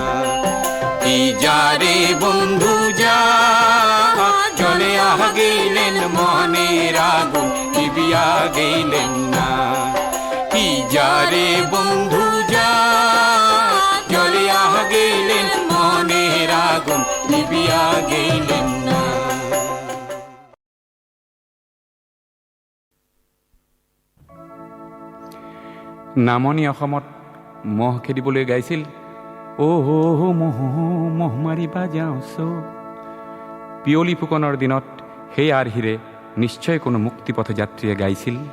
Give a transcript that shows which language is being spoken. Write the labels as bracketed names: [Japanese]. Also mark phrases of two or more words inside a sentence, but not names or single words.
[Bangla] কি যারে বন্ধু যা, জলে আহ গেলেন মনের আগুন নিবিয়া গেলেন না। কি যারে বন্ধু যা, জলে আহ গেলেন মনের আগুন নিবিয়া গেলেন না। [Assamese] নামনি অসমত মহ খেদিবলৈ গাইছিল, মহ মহ মাৰিবা যাওঁছ। পিয়লি ফুকনৰ দিনত সেই আৰ্হিৰে নিশ্চয় কোনো মুক্তিপথ যাত্ৰীয়ে গাইছিল।